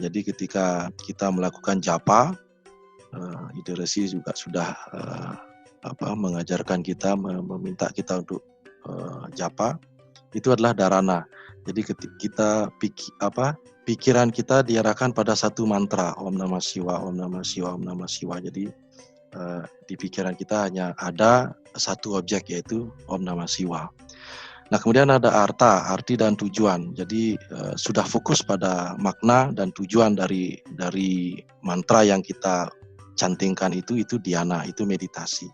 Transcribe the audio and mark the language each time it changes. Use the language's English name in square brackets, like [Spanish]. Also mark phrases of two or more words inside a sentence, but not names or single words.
[Indonesian] Jadi ketika kita melakukan japa, Deresi juga sudah mengajarkan kita, meminta kita untuk japa, itu adalah dharana. Jadi ketika kita pikiran kita diarahkan pada satu mantra, [Sanskrit] Om Namah Siwa, Om Namah Siwa, Om Namah Siwa. [Indonesian] Jadi di pikiran kita hanya ada satu objek, yaitu [Sanskrit] Om Namah Siwa. [Indonesian] Nah kemudian ada arti dan tujuan. Jadi sudah fokus pada makna dan tujuan dari mantra yang kita cantingkan, itu dhyana, itu meditasi.